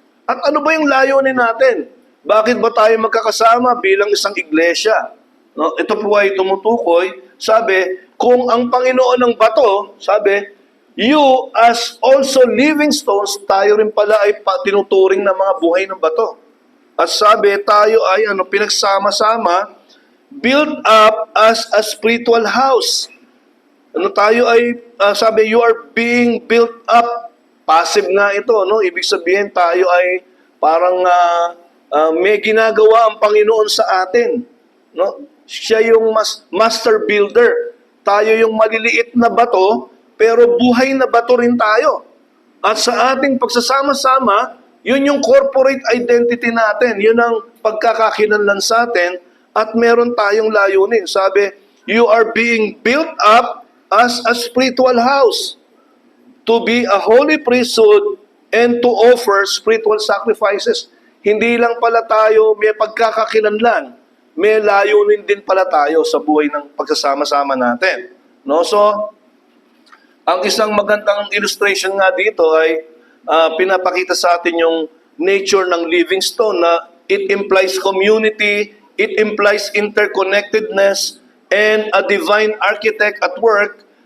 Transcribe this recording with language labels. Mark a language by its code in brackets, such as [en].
[tl] At ano ba yung layunin natin? Bakit ba tayo magkakasama bilang isang iglesia? No? Ito po ay tumutukoy, sabi, kung ang Panginoon ng bato, sabi, [en] you as also living stones, [tl] tayo rin pala ay tinuturing na mga buhay ng bato. At sabi, tayo ay pinagsama-sama, [en] built up as a spiritual house. [tl] Tayo ay, sabi, [en] you are being built up. [tl] Passive nga ito, no? Ibig sabihin, tayo ay parang may ginagawa ang Panginoon sa atin. No? Siya yung master builder. Tayo yung maliliit na bato, pero buhay na bato rin tayo. At sa ating pagsasama-sama, yun yung corporate identity natin. Yun ang pagkakakilanlan sa atin at meron tayong layunin. Sabi, [en] you are being built up as a spiritual house to be a holy priesthood and to offer spiritual sacrifices. [tl] Hindi lang pala tayo may pagkakakilanlan, may layunin din pala tayo sa buhay ng pagsasama-sama natin. No? So, ang isang magandang illustration nga dito ay pinapakita sa atin yung nature ng living stone na [en] it implies community, it implies interconnectedness, and a divine architect at work.